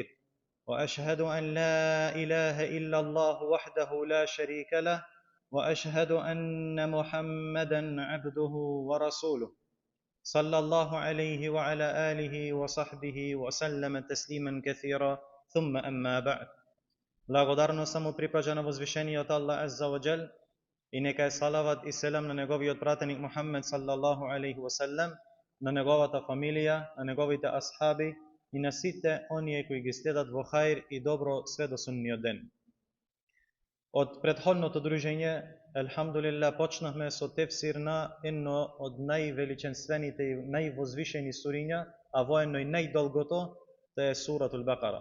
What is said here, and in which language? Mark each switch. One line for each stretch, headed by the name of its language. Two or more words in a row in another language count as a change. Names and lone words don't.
Arabic: وأشهد أن لا إله إلا الله وحده لا شريك له، وأشهد أن محمدا عبده ورسوله، صلى الله عليه وعلى آله وصحبه وسلم تسليما كثيرا. ثم أما بعد.
Macedonian: Благодарност само припаѓа на возвишениот Аллах
Arabic: عز وجل
Macedonian: и нека е салават и селам на неговиот пратеник Мухаммед
Arabic: صلى الله عليه وسلم,
Macedonian: на неговата фамилија, на неговите асхаби и на сите оние кои ги следат во хаир и добро све до судниот ден. Од претходното дружење, елхамдулилlah, почнахме со тефсир на едно од највеличенствените и највозвишени суриња, а воено и најдолгото, тоа е
Arabic: سورة البقرة.